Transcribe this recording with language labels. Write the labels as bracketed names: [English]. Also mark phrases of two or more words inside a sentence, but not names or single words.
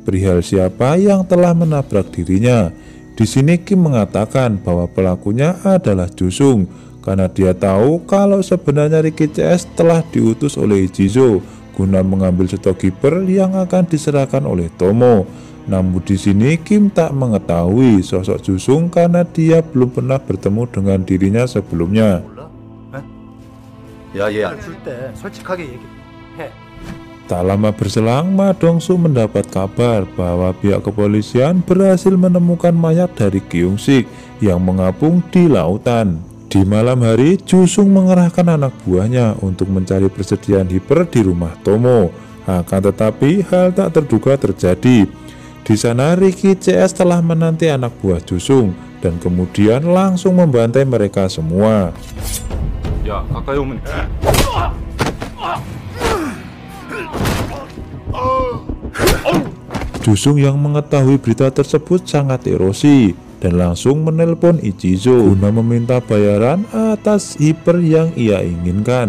[Indonesian] perihal siapa yang telah menabrak dirinya. Di sini Kim mengatakan bahwa pelakunya adalah Jusung karena dia tahu kalau sebenarnya Ricky CS telah diutus oleh Ichizo guna mengambil stok hiper yang akan diserahkan oleh Tomo. Namun di sini Kim tak mengetahui sosok Jusung karena dia belum pernah bertemu dengan dirinya sebelumnya. [Korean] 야, 얘 줄 때 솔직하게 얘기해. [Indonesian] Tak lama berselang, Ma Dongsu mendapat kabar bahwa pihak kepolisian berhasil menemukan mayat dari Kyungsik yang mengapung di lautan. Di malam hari, Jusung mengerahkan anak buahnya untuk mencari persediaan hiper di rumah Tomo. Akan tetapi, hal tak terduga terjadi. Di sana, Ricky CS telah menanti anak buah Jusung dan kemudian langsung membantai mereka semua. [Korean] 야, 가까이 오면 [Indonesian] Jusung yang mengetahui berita tersebut sangat emosi dan langsung menelpon Ichizo guna meminta bayaran atas hiper yang ia inginkan.